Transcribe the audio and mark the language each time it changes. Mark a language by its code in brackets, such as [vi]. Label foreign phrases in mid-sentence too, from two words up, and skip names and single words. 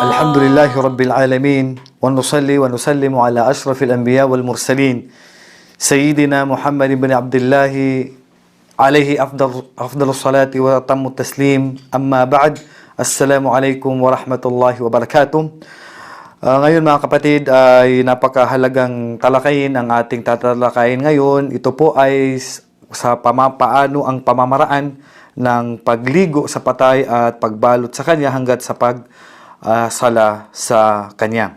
[ar] الحمد لله رب العالمين ونصلي ونسلم على أشرف الأنبياء والمرسلين سيدنا محمد بن عبد الله عليه أفضل الصلاة وأتم التسليم. أما بعد, السلام عليكم ورحمة الله وبركاته. [tl] Ngayon mga kapatid ay napakahalagang talakayin ang ating tatalakayin ngayon. Ito po ay sa paano ang pamamaraan ng pagligo sa patay at pagbalot sa kanya hanggat sa pagsala sa kanya.